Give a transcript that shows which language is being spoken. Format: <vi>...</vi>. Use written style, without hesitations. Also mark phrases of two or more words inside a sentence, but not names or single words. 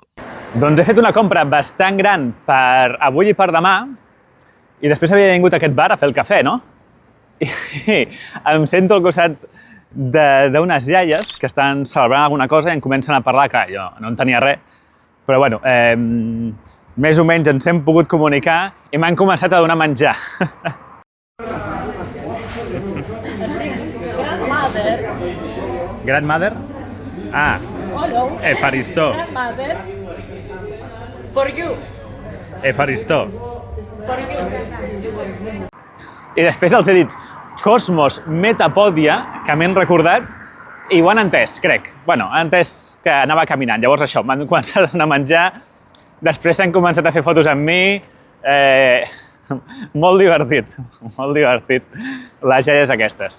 <ca>Doncs he fet una compra bastant gran per avui i per demà i després havia vingut a aquest bar a fer el cafè, no? I em sento al costat d'unes iaies que estan celebrant alguna cosa i em comencen a parlar, clar, jo no en tenia res, però bueno, més o menys ens hem pogut comunicar i m'han començat a donar menjar.</ca> <en>Grandmother? Ah, Hello.</en> <el>Efaristó.</el> <en>Grandmother. For you.</en> <el>Efaristó.</el> <en>For you.</en> <ca>I després els he dit</ca> <el>Κόσμος Μεταπόδια,</el> <ca>que m'han recordat, i ho han entès, crec. Bueno, han entès que anava caminant. Llavors això, m'han començat a donar menjar, després s'han començat a fer fotos amb mi. Molt divertit, les iaies aquestes.</ca>